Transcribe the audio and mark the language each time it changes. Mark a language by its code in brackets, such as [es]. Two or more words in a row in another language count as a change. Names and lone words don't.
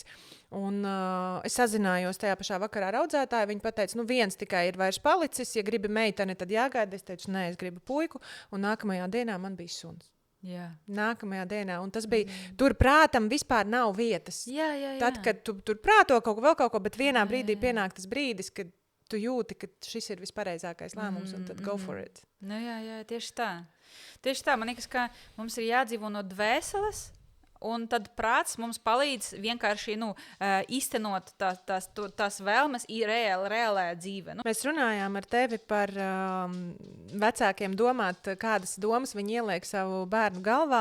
[lv] Un es sazinājos tajā pašā vakarā ar audzētāju, viņa pateica, viens tikai ir vairs palicis, ja gribi meiteni, tad jāgaida, es teicu, nē, es gribu puiku, un nākamajā dienā man bija suns. Jā. Nākamajā dienā, un tas bija, tur prātam vispār nav vietas. Jā. Tad, kad tu tur prāto kaut ko, bet vienā brīdī pienāk tas brīdis, kad tu jūti, ka šis ir vispareizākais lēmums, un tad [en] go for it. [lv] Jā, tieši tā. Tieši tā, man liekas, ka mums ir jādzīvo no dvēseles, un tad prāts mums palīdz vienkārši īstenot tās vēlmes reālajā dzīvē. Mēs runājām ar tevi par vecākiem domāt, kādas domas viņi ieliek savu bērnu galvā.